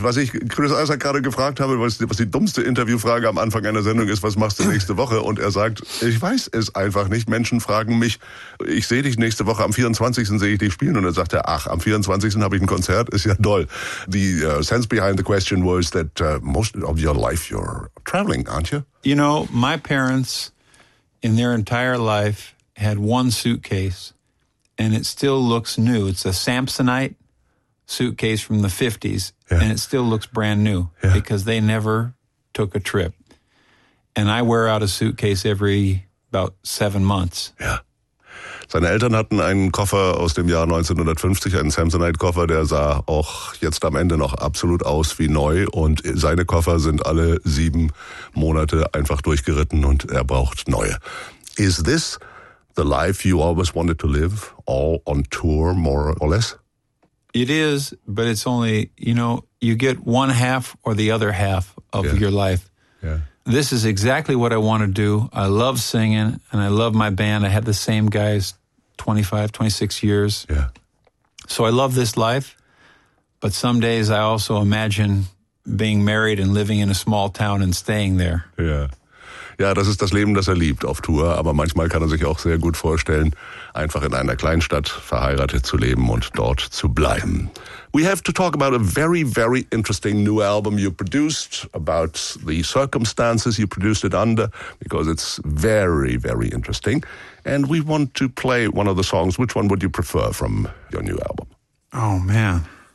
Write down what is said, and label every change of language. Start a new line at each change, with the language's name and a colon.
German: Was ich Chris Isaak gerade gefragt habe, was die dummste Interviewfrage am Anfang einer Sendung ist, was machst du nächste Woche? Und er sagt, ich weiß es einfach nicht. Menschen fragen mich, ich sehe dich nächste Woche, am 24. sehe ich dich spielen. Und dann sagt er, ach, am 24. habe ich ein Konzert, ist ja doll.
English: The sense behind the question was that most of your life you're traveling, aren't you? You know, my parents in their entire life had one suitcase. And it still looks new. It's a Samsonite suitcase from the 50s, yeah. And it still looks brand new, yeah. Because they never took a trip. And I wear out a suitcase every about 7 months. Yeah.
German: Seine Eltern hatten einen Koffer aus dem Jahr 1950, einen Samsonite-Koffer, der sah auch jetzt am Ende noch absolut aus wie neu. Und seine Koffer sind alle 7 Monate einfach durchgeritten und er braucht neue.
English: Is this the life you always wanted to live, all on tour, more or less? It is, but it's only, you know, you get one half or the other half of yeah. your life. Yeah. This is exactly what I want to do. I love singing, and I love my band. I had the same guys 25, 26 years. Yeah. So I love this life, but some days I also imagine being married and living in a small town and staying there. Yeah.
German: Ja, das ist das Leben, das er liebt auf Tour, aber manchmal kann er sich auch sehr gut vorstellen, einfach in einer Kleinstadt verheiratet zu leben und dort zu bleiben.
English: We have to talk about a very, very interesting new album you produced, about the circumstances you produced it under, because it's very, very interesting. And we want to play one of the songs. Which one would you prefer from your new album? Oh, man.